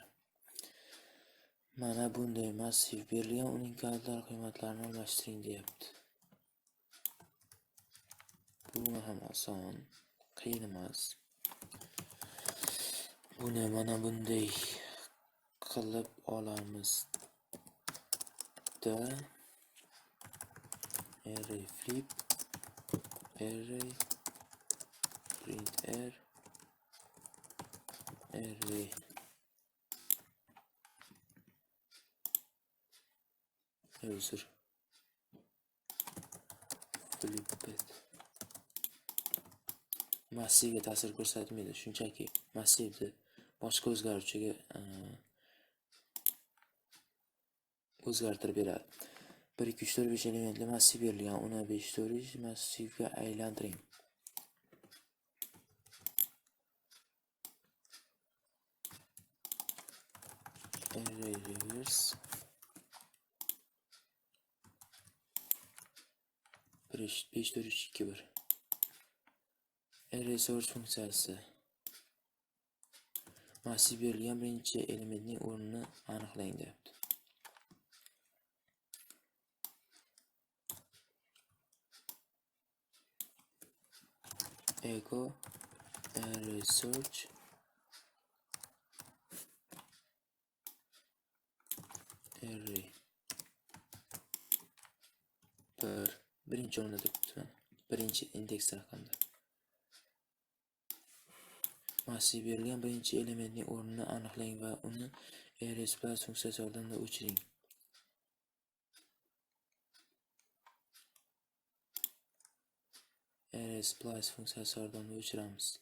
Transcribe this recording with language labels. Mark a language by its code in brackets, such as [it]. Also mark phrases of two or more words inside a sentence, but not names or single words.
[uz] Mana bunday massiv berilgan, uning kalitlar qiymatlarini almashtiring deyapti. Bu ham oson, qiyin emas. Buni mana bunday qilib olamiz da [en] array flip array print r array user flip [uz] massivga ta'sir ko'rsatmaydi, shunchaki massivni boshqa o'zgaruvchiga o'zgartirib beradi. 1 2 3 4 5 elementli massiv berilgan, uni 5 4 massivga aylantiring. [en] Array reverse 5 4 3 2 1. Array search [uz] funksiyasi massiv berilgan birinchi elementning o'rnini aniqlang deyapti. [en] Echo array search array [uz] birinchi o'rinda turibdi. Birinchi indeks raqamda. Massiv berilgan birinchi elementning o'rnini aniqlang va uni [en] array splice [uz] funksiyasi yordamida o'chiring. [en] Array splice [uz] funksiyasi yordamida o'chiramiz.